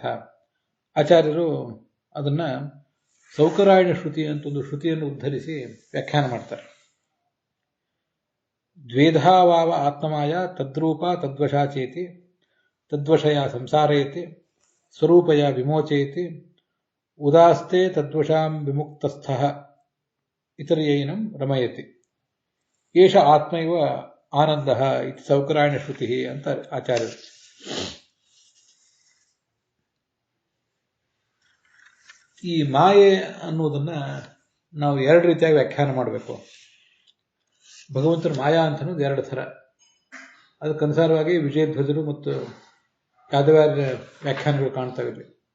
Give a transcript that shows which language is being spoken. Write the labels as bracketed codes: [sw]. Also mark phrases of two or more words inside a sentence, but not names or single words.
[kn] ಆಚಾರ್ಯರು ಅದನ್ನ ಸೌಕರಾಯಣ ಶ್ರುತಿ ಅಂತ ಒಂದು ಶ್ರುತಿಯನ್ನು ಉದ್ಧರಿಸಿ ವ್ಯಾಖ್ಯಾನ ಮಾಡ್ತಾರೆ. [sa] ದ್ವೇಧಾವಾವ ಆತ್ಮಮಾಯ ತದ್ರೂಪ ತದ್ವಶಾಚೇತಿ ತದ್ವಶಯ ಸಂಸಾರಯತಿ ಸ್ವರೂಪಯ ವಿಮೋಚಯತಿ ಉದಾಸ್ತೆ ತದ್ವಶಾಂ ವಿಮುಕ್ತಸ್ಥಃ ಇತರ್ಯೈನಂ ರಮಯತಿ ಏಷ ಆತ್ಮೈವ ಆನಂದ ಇತಿ ಸೌಕರಾಯಣ ಶ್ರುತಿ [kn] ಅಂತ ಆಚಾರ್ಯರು. ಈ ಮಾಯೆ ಅನ್ನುವುದನ್ನ ನಾವು ಎರಡು ರೀತಿಯಾಗಿ ವ್ಯಾಖ್ಯಾನ ಮಾಡಬೇಕು. ಭಗವಂತನ ಮಾಯಾ ಅಂತ ಅನ್ನೋದು ಎರಡು ಥರ. ಅದಕ್ಕನುಸಾರವಾಗಿ ವಿಜಯಧ್ವಜರು ಮತ್ತು ಯಾದವಾರ್ಯ ವ್ಯಾಖ್ಯಾನಗಳು ಕಾಣ್ತವೆ ಇಲ್ಲಿ.